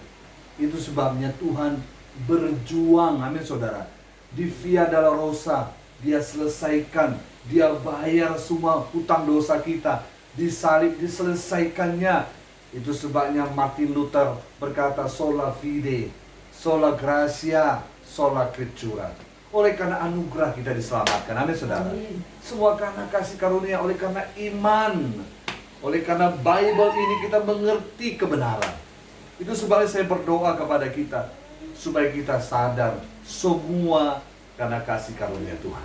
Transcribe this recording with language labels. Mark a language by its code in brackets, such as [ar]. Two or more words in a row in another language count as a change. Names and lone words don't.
[id] Itu sebabnya Tuhan berjuang, amin saudara. Di Via Dolorosa, Dia selesaikan, Dia bayar semua hutang dosa kita. disalib, diselesaikannya. Itu sebabnya Martin Luther berkata [la] sola fide, sola gratia, sola scriptura. [id] Oleh karena anugerah kita diselamatkan. Amin saudara. Semua karena kasih karunia, oleh karena iman. Oleh karena Bible ini kita mengerti kebenaran. Itu sebabnya saya berdoa kepada kita, supaya kita sadar semua karena kasih karunia Tuhan.